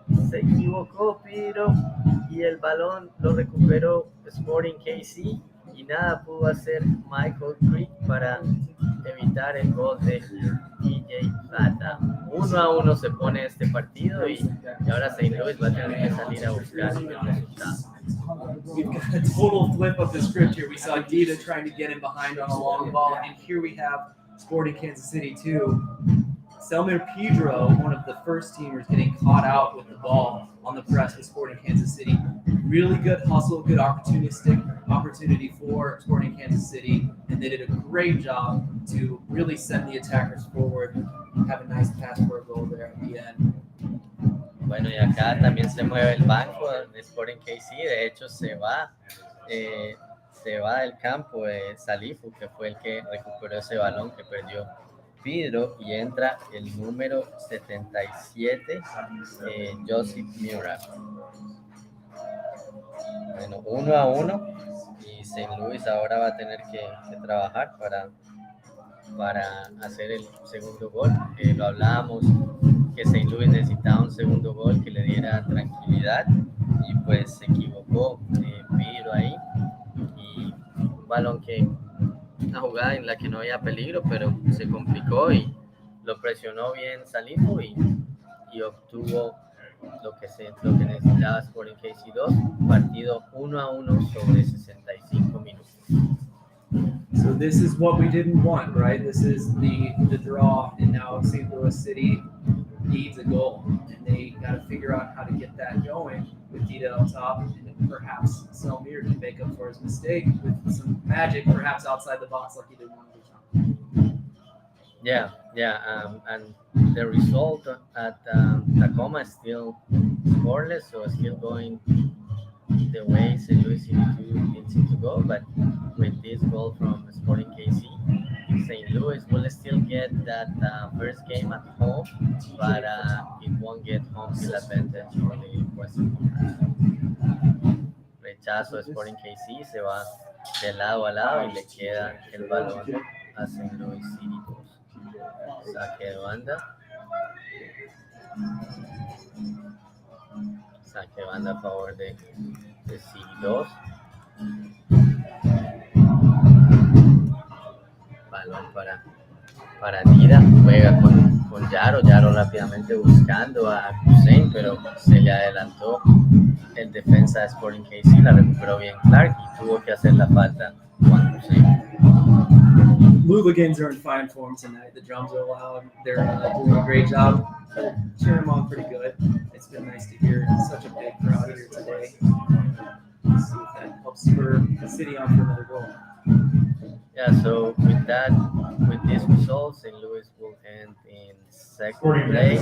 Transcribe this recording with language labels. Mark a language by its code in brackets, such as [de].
[es] Se equivocó Piro y el balón lo recuperó Sporting KC y nada pudo hacer Michael Creek para evitar el gol de DJ Plata. 1-1 se pone este partido y ahora St. Louis va a tener que salir a buscar el resultado. [en] We've got a total flip of the script here. We saw Dida trying to get in behind on a long ball, and here we have Sporting Kansas City 2. Selmir Pedro, one of the first teamers, getting caught out with the ball on the press with Sporting Kansas City. Really good hustle, good opportunity for Sporting Kansas City, and they did a great job to really send the attackers forward. Have a nice pass for a goal there at the end. [es] Bueno, y acá también se mueve el banco de Sporting KC, de hecho se va del campo Salifu, que fue el que recuperó ese balón que perdió Pedro, y entra el número 77, Joseph Murat. Bueno, 1-1 y St. Louis ahora va a tener que trabajar para hacer el segundo gol. Lo hablábamos que St. Louis necesitaba un segundo gol que le diera tranquilidad y pues se equivocó Pedro ahí y un balón una jugada en la que no había peligro pero se complicó y lo presionó bien Salifu y obtuvo lo que necesitaba Sporting KC2, partido 1-1 sobre 65 minutos. [en] So this is what we didn't want, right? This is the draw, and now St. Louis City needs a goal, and they got to figure out how to get that going with Dida on top, and perhaps Selmir can make up for his mistake with some magic, perhaps outside the box like he did one other time. Yeah, and the result at Tacoma is still scoreless, so it's still going the way St. Louis City2 needs to go, but with this goal from Sporting KC, St. Louis will still get that first game at home, but it won't get home field advantage for the Western Conference. [es] Rechazo de Sporting KC, se va de lado a lado y le queda el balón a St. Louis City2. Saque de banda. Saque de banda a favor de City2. Balón para Dida, juega con Yaro la rápidamente buscando a Hussein, pero se le adelantó el defensa de Sporting KC, la recuperó bien Clark y tuvo que hacer la falta Juan Hussein. [en] Louligans are in fine form tonight. The drums are loud. They're doing a great job. They're cheering them on pretty good. It's been nice to hear such a big crowd here today. Let's see if that helps spur the city on for another goal. Yeah, so with these results, St. Louis will end in second place.